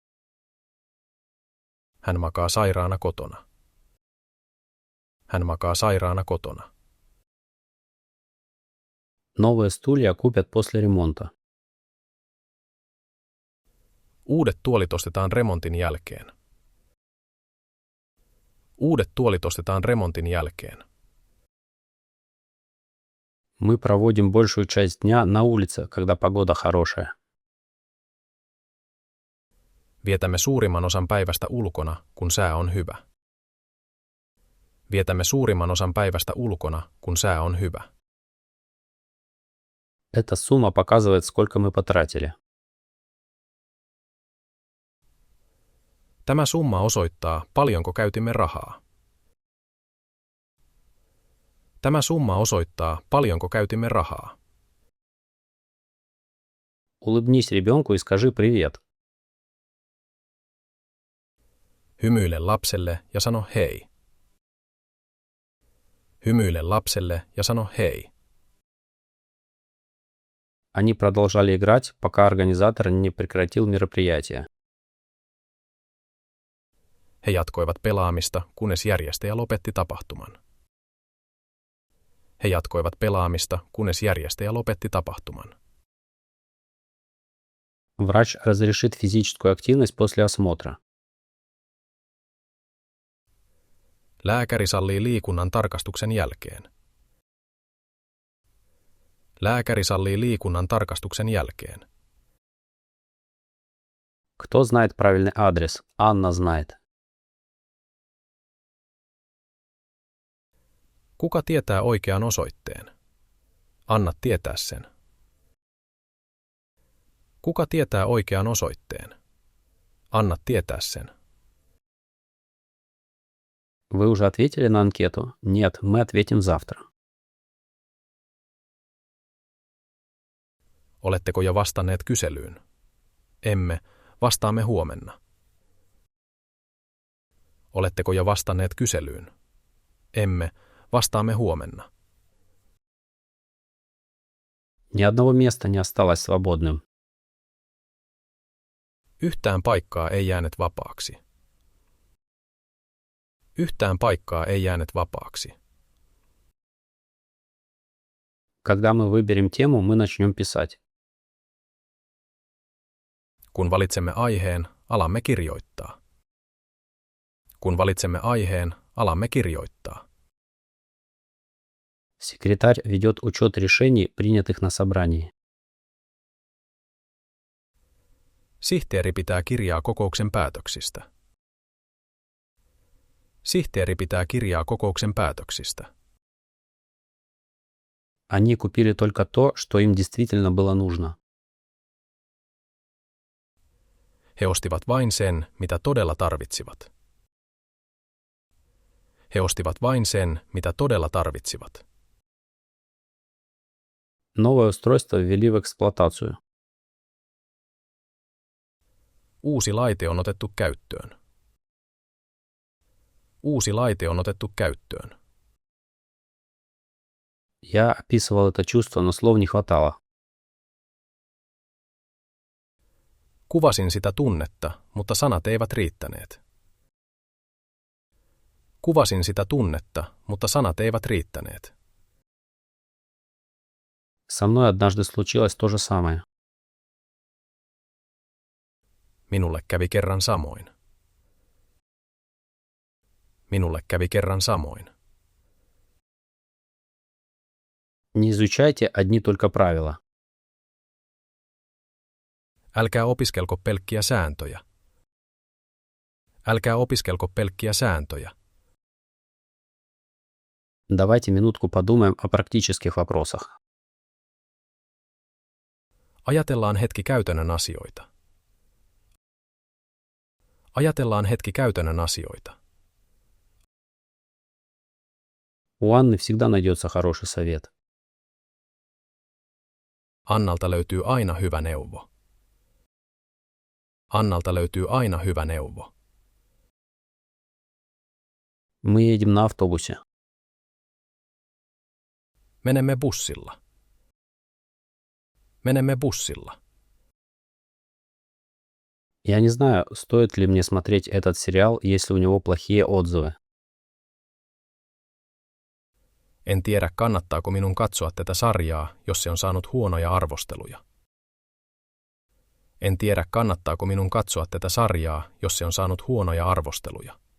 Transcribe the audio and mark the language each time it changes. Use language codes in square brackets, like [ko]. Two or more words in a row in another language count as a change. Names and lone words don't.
[fi] Hän makaa sairaana kotona. Hän makaa sairaana kotona. [ru] Новые стулья купят после ремонта. [fi] Uudet tuolit ostetaan remontin jälkeen. Uudet tuolit ostetaan remontin jälkeen. [ru] Мы проводим большую часть дня на улице, когда погода хорошая. [fi] Vietämme suurimman osan päivästä ulkona, kun sää on hyvä. Vietämme suurimman osan päivästä ulkona, kun sää on hyvä. [ru] Эта сумма показывает, сколько мы потратили. [fi] Tämä summa osoittaa, paljonko käytimme rahaa. Tämä summa osoittaa, paljonko käytimme rahaa. [ru] Улыбнись ребенку и скажи привет. [fi] Hymyile lapselle ja sano hei. Hymyile lapselle ja sano hei. [ru] Они продолжали играть, пока организатор не прекратил мероприятие. [fi] He jatkoivat pelaamista, kunnes järjestäjä lopetti tapahtuman. He jatkoivat pelaamista, kunnes järjestäjä lopetti tapahtuman. [ru] Врач разрешит физическую активность после осмотра. [fi] Lääkäri sallii liikunnan tarkastuksen jälkeen. Lääkäri sallii liikunnan tarkastuksen jälkeen. [ru] Кто знает правильный адрес? Анна знает. [fi] Kuka tietää oikean osoitteen? Anna tietää sen. Kuka tietää oikean osoitteen? Anna tietää sen. [ru] Вы уже ответили на анкету? Нет, мы ответим завтра. [fi] Oletteko jo vastanneet kyselyyn? Emme, vastaamme huomenna. Oletteko jo vastanneet kyselyyn? Emme, vastaamme huomenna. [ru] Ни одного места не осталось свободным. [fi] Yhtään paikkaa ei jäänyt vapaaksi. Yhtään paikkaa ei jäänyt vapaaksi. [ru] Когда мы выберем тему, мы начнем писать. [fi] Kun valitsemme aiheen, alamme kirjoittaa. Kun valitsemme aiheen, alamme kirjoittaa. [ru] Секретарь ведет учет решений, принятых на собрании. [fi] Sihteeri pitää kirjaa kokouksen päätöksistä. Sihteeri pitää kirjaa kokouksen päätöksistä. [ru] Они купили только то, что им действительно было нужно. [fi] He ostivat vain sen, mitä todella tarvitsivat. He ostivat vain sen, mitä todella tarvitsivat. [ru] Новое устройство ввели в эксплуатацию. [fi] Uusi laite on otettu käyttöön. Uusi laite on otettu käyttöön. [ru] Я описывал это чувство, но слов не хватало. [fi] Kuvasin sitä tunnetta, mutta sanat eivät riittäneet. Kuvasin sitä tunnetta, mutta sanat eivät riittäneet. [ru] Со мной однажды случилось то же самое. [fi] Minulle kävi kerran samoin. Minulle kävi kerran samoin. [ru] Не изучайте одни только правила. [fi] Älkää opiskelko pelkkiä sääntöjä. Älkää opiskelko pelkkiä sääntöjä. [ru] Давайте минутку подумаем о практических вопросах. [fi] Ajatellaan hetki käytännön asioita. Ajatellaan hetki käytännön asioita. [ru] У Анны всегда найдется хороший совет. [fi] Annalta löytyy aina hyvä neuvo. Annalta löytyy aina hyvä neuvo. [ru] Мы едем на автобусе. [fi] Menemme bussilla. Menemme bussilla. [ru] Я не знаю, стоит ли мне смотреть этот сериал, если у него плохие отзывы. [fi] En tiedä, kannattaako minun katsoa tätä sarjaa, jos se on saanut huonoja arvosteluja. En tiedä, kannattaako minun katsoa tätä sarjaa, jos se on saanut huonoja arvosteluja.